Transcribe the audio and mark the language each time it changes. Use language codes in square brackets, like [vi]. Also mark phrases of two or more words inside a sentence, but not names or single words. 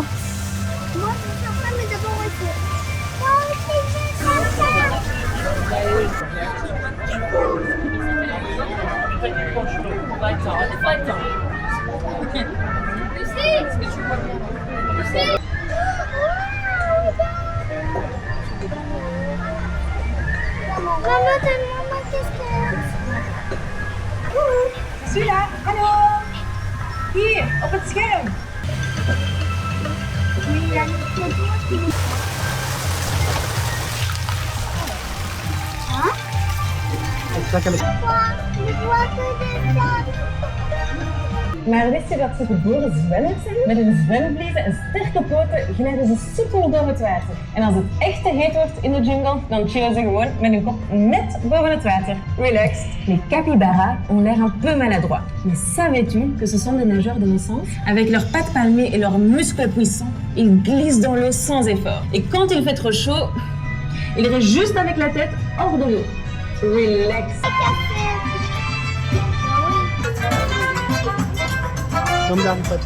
[fr] Moi, je vais faire ça, mais d'abord, on va faire. Moi aussi, je vais faire ça. Maman, qu'est-ce que [nl] Hallo! Hier, op het scherm. Maar wist je dat ze geboren zwemmers zijn? Met hun zwemvliezen en sterke poten glijden ze soepel door het water. En als het echt te heet wordt in de jungle, dan chillen ze gewoon met hun kop net boven het water. Relaxed. [fr] Les capybaras ont l'air un peu maladroits. Mais savais-tu que ce sont des nageurs de naissance? Avec leurs pattes palmées et leurs muscles puissants, ils glissent dans l'eau sans effort. Et quand il fait trop chaud, ils restent juste avec la tête hors de l'eau. Relax. Comme d'Harry Potter.